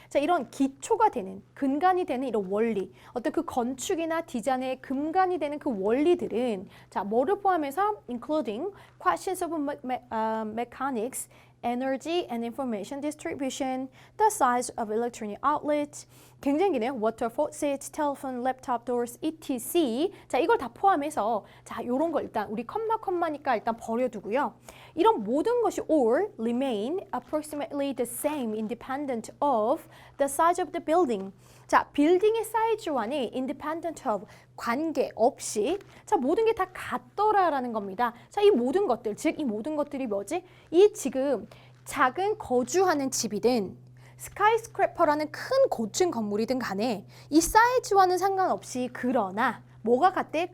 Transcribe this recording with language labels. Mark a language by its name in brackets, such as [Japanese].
[Korean] 자, 이런 기초가 되는, 근간이 되는 이런 원리, 어떤 그 건축이나 디자인의 근간이 되는 그 원리들은 자, 뭐를 포함해서 [English] including questions of mechanics, energy and information distribution, the size of electronic outlets, [Korean] 굉장히 기네요. [English] water faucets, telephone, laptop doors, etc. [Korean] 자, 이걸 다 포함해서 자, 요런 거 일단 우리 컴마니까 일단 버려두고요. 이런 모든 것이 [English] all remain approximately the same independent of the size of the building. [Korean] 자, 빌딩의 사이즈와는 [English] independent of [Korean] 관계없이 자, 모든 게 다 같더라라는 겁니다. 자, 이 모든 것들, 즉 이 모든 것들이 뭐지? 이 지금 작은 거주하는 집이든 스카이스크래퍼라는 큰 고층 건물이든 간에 이 사이즈와는 상관없이 그러나 뭐가 같대?